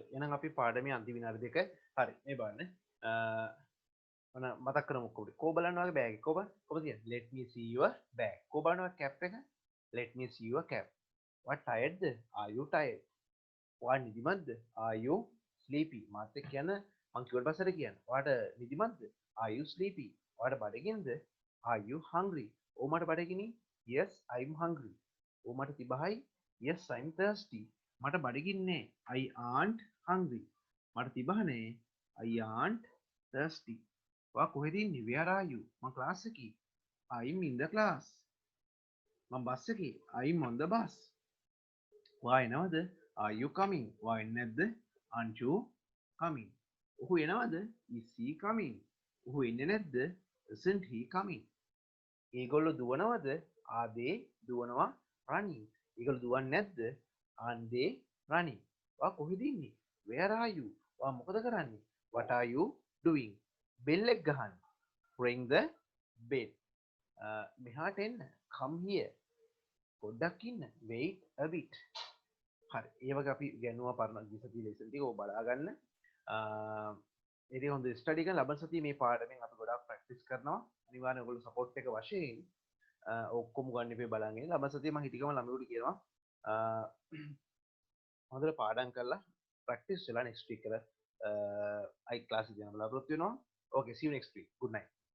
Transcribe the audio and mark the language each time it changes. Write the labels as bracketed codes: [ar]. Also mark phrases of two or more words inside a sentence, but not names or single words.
[si] එහෙනම් අපි පාඩමේ අන්තිම විනාඩි දෙක හරි. මේ බලන්න. මොන මතක් කරමු කොහොමද? කෝ බලන්න වගේ බෑග් එක. කොහොමද කියන්නේ? [en] Let me see your bag. [si] කෝ බලනවා කැප් එක. [en] Let me see your cap. What tiredද? Are you tired? [si] ඔයා නිදිමත්ද? [en] Are you sleepy? [si] මාත් එක්ක කියන මං කිව්වට පස්සට කියන්න. ඔයාට නිදිමත්ද? [en] Are you sleepy? [si] ඔයාට බඩගිනිද? [en] Are you hungry? [si] ඔව් මට බඩගිනි. [en] Yes, I'm hungry. [si] ඔව් මට තිබහයි. [en] Yes, I'm thirsty. [si] මට බඩගින්නේ. [en] I aren't hungry. [si] මට තිබහනේ. [en] I aren't thirsty. [si] ඔයා කොහෙද ඉන්නේ? [en] Where are you? [si] මං ක්ලාස් එකේ. [en] I'm in the class. [si] මං බස් එකේ. [en] I'm on the bus. [si] ඔයා එනවද? [en] Are you coming? [si] ඔයා එන්නේ නැද්ද? [en] Aren't you coming? [si] ඔහු එනවද? [en] Is he coming? [si] ඔහු එන්නේ නැද්ද? [en] Isn't he coming? [si] ඒගොල්ලෝ දුවනවද? [en] Are they [si] දුවනවා? Running. ඒගොල්ලෝ දුවන්නේ නැද්ද? [en] Aren't they running? [si] ඔයා කොහෙද ඉන්නේ? [en] Where are you? [si] ඔයා මොකද කරන්නේ? [en] What are you doing? [si] bell එක ගහන්න. [en] ring the bell. [si] මෙහාට එන්න. [en] come here. [si] පොඩ්ඩක් ඉන්න. [en] wait a bit. [si] හරි. ඒ වගේ අපි ඉගෙනුවා පරණ ගිසති ලෙසන් ටික ඔය බලා ගන්න. ඉතින් හොඳ ස්ටඩි කරන ලබන සතියේ මේ පාඩමෙන් අපි ගොඩාක් ප්‍රැක්ටිස් කරනවා. අනිවාර්යෙන් ඔයගොල්ලෝ සපෝට් එක වශයෙන් ඔක්කොම ගන්න ඉපේ බලන් ඉන්න. ලබන සතියේ මම හිතකම ළමයින්ට කියනවා හොඳට පාඩම් කරලා ප්‍රැක්ටිස් වෙලා [en] next week [si] කරලා අයි ක්ලාස් එක යන බලාපොරොත්තු වෙනවා. [en] Okay, see you next week. Good night.